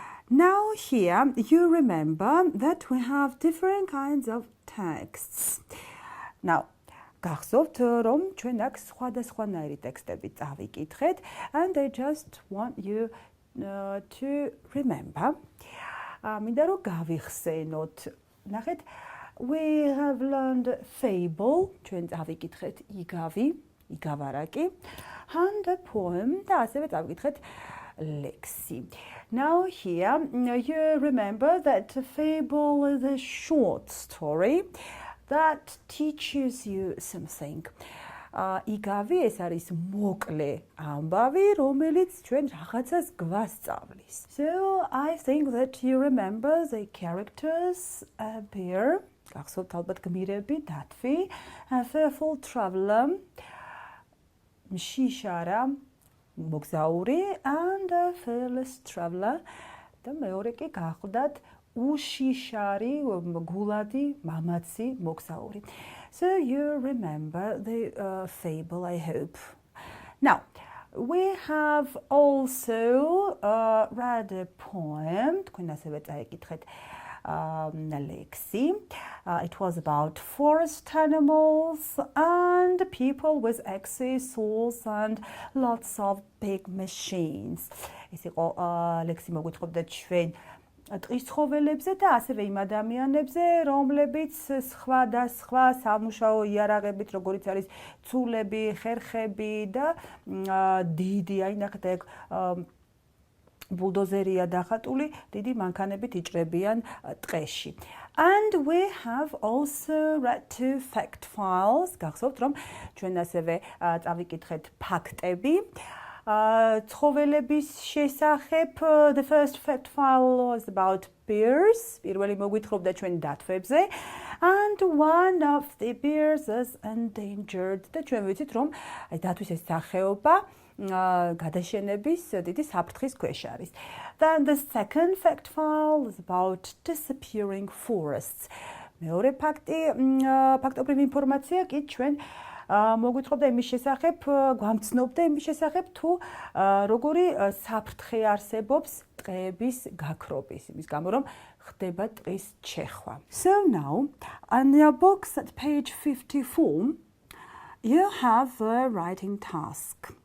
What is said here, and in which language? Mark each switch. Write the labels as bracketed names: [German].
[English] Now here you remember that we have different kinds of texts. [Georgian] Now გახსოვთ რომ ჩვენ აქ სხვადასხვანაირი ტექსტები წავიკითხეთ [English] and I just want you to remember. [Georgian] მინდა რომ გავიხსენოთ. ნახეთ, [English] we have learned fable, [Georgian] ჩვენ წავიკითხეთ იგავარაკი, [English] and a poem [Georgian] და ასევე წავიკითხეთ ლექსი. [English] Now here you remember that a fable is a short story that teaches you something. [Georgian] იგავი ეს არის მოკლე ამბავი, რომელიც ჩვენ რაღაცას გვასწავლის. [English] So I think that you remember the characters, a bear, [Georgian] გახსოვთ ალბათ გმირები, დათვი, [English] a fearful traveler, [Georgian] მშიშარა, მოგზაური, [English] and a fearless traveler. [Georgian] და მეორე კი გახლდათ უშიშარი, გულადი, მამაცი, მოგზაური. [English] So you remember the fable, I hope. Now, we have also read a poem. [Georgian] თქვენ ასევე წაიკითხეთ ლექსი. [English] It was about forest animals and people with axes, saws and lots of big machines. [Georgian] ეს იყო ლექსი მოგვითხრობდა ჩვენ ტყის ცხოველებზე და ასევე იმ ადამიანებზე, რომლებიც სხვადასხვა სამუშაო იარაღებით, როგორიც არის ცულები, ხერხები და დიდი, აი ნახეთ ეგ ბულდოზერია დახატული, დიდი მანქანებით იჭრებიან ტყეში. [English] And we have also read two fact files. [Georgian] გახსოვთ რომ ჩვენ ასევე წავიკითხეთ ფაქტები. ცხოველების შესახებ, [English] the first fact file was about bears. [Georgian] პირველი მოგვითხრობდა ჩვენ დათვებზე. [English] And one of the bears is endangered. [Georgian] და ჩვენ ვიცით რომ აი დათვის ეს სახეობა გადაშენების დიდი საფრთხის ქვეშ არის. [English] Then the second fact file is about disappearing forests. [Georgian] მეორე ფაქტობრივი ინფორმაცია კი ჩვენ მოგვითხრობდა იმის შესახებ, გვამცნობდა იმის შესახებ თუ როგორი საფრთხე არსებობს ტყეების გაქრობის, იმის გამო რომ ხდება ტყის ჩეხვა. [English] So now on your books at page 54 you have a writing task.